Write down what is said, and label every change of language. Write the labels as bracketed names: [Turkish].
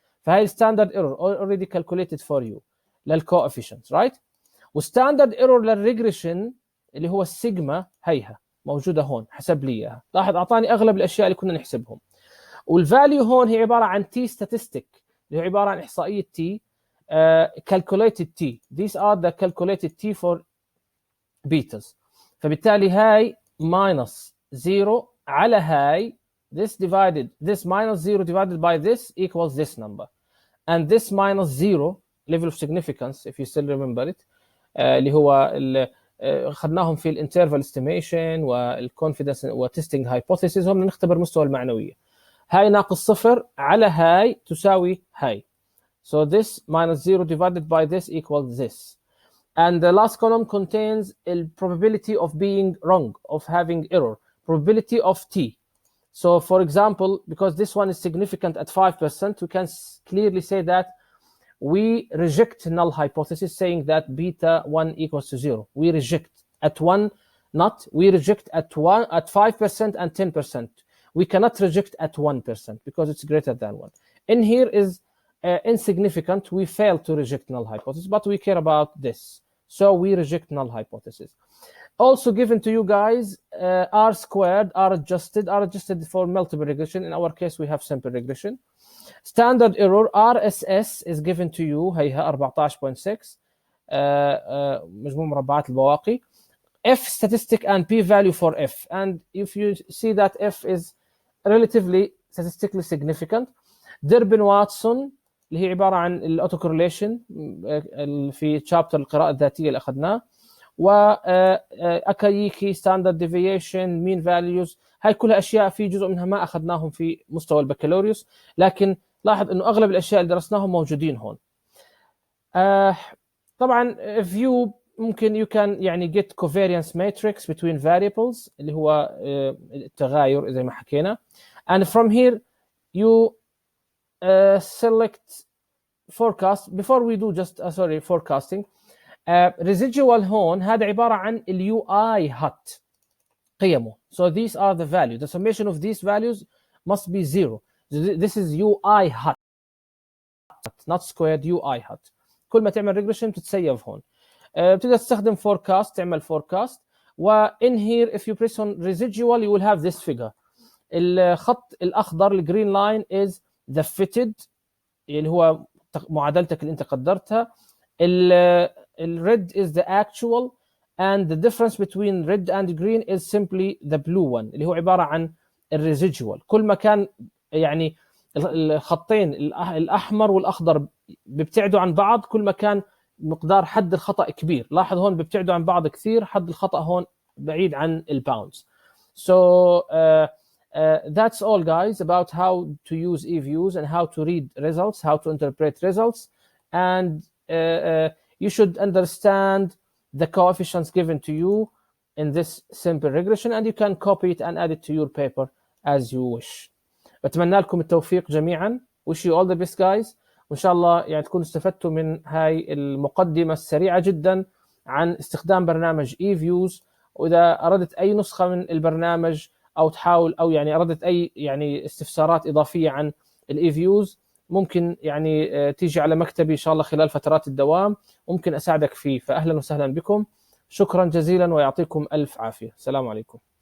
[English] فهاي standard error already calculated for you للcoefficients right. [Arabic] وستاندرد ايرور للريجريشن اللي هو السيجما هيها موجوده هون حسب لي اياها. لاحظ اعطاني اغلب الاشياء اللي كنا نحسبهم. والفاليو هون هي عباره عن تي ستاتستيك اللي هو عباره عن احصائيه تي calculated t. [English] These are the calculated t for betas. [Arabic] فبالتالي هاي [English] minus 0 على هاي this minus 0 divided by this equals this number, and this minus 0 level of significance if you still remember it [Arabic] اللي هو خدناهم في الانترفال استيميشن والكونفيدنس وتستنج هايبوثيسيس هم نختبر مستوى المعنويه. هاي ناقص صفر على هاي تساوي هاي. [English] So this minus 0 divided by this equals this. And the last column contains the probability of being wrong, of having error, probability of t. So for example, because this one is significant at 5%, we can clearly say that we reject null hypothesis saying that beta 1 equals to 0. We reject at 1, we reject at 5% and 10%. We cannot reject at 1% because it's greater than 1. In here is insignificant. We fail to reject null hypothesis, but we care about this. So we reject null hypothesis. Also given to you guys, R squared, R adjusted for multiple regression. In our case, we have simple regression. Standard error RSS is given to you, [Arabic] هيها 14.6 مجموع مربعات البواقي. [English] F statistic and P value for F. And if you see that F is relatively statistically significant. [Arabic] ديربن واتسون اللي هي عبارة عن الأوتو كورليشن في شابتر القراءة الذاتية اللي أخذناه. وأكاييكي ستاندرد ديفيشن مين فاليوز، هاي كلها أشياء في جزء منها ما أخذناهم في مستوى البكالوريوس، لكن لاحظ إنه أغلب الأشياء اللي درسناهم موجودين هون. طبعا view ممكن [English] you can [Arabic] يعني [English] get covariance matrix between variables [Arabic] اللي هو التغاير زي ما حكينا. [English] And from here you select forecast. Before we do just forecasting, [Arabic] residual هون هذا عبارة عن اليو اي هات قيمه. [English] So these are the values. The summation of these values must be 0. This is UI hat, not squared UI hat. [Arabic] كل ما تعمل regression تتسيف هون. بتقدر تستخدم forecast، تعمل forecast. [English] و in here if you press on residual you will have this figure. [Arabic] الخط الأخضر الجرين [English] line is the fitted [Arabic] اللي هو معادلتك اللي أنت قدرتها. [English] الred is the actual and the difference between red and green is simply the blue one [Arabic] اللي هو عبارة عن الريزيدوال. كل ما كان يعني الخطين الأحمر والأخضر بيبتعدوا عن بعض كل ما كان مقدار حد الخطأ كبير. لاحظ هون بيبتعدوا عن بعض كثير، حد الخطأ هون بعيد عن الباوندز. [English] So that's all guys about how to use EViews and how to read results, how to interpret results, and you should understand the coefficients given to you in this simple regression and you can copy it and add it to your paper as you wish. [Arabic] بتمنى لكم التوفيق جميعا. [English] wish you all the best guys. [Arabic] وإن شاء الله يعني تكونوا استفدتوا من هاي المقدمة السريعة جدا عن استخدام برنامج EViews. وإذا أردت أي نسخة من البرنامج أو تحاول أو يعني أردت أي يعني استفسارات إضافية عن EViews ممكن يعني تيجي على مكتبي إن شاء الله خلال فترات الدوام، ممكن أساعدك فيه. فأهلا وسهلا بكم، شكرا جزيلا ويعطيكم ألف عافية. السلام عليكم.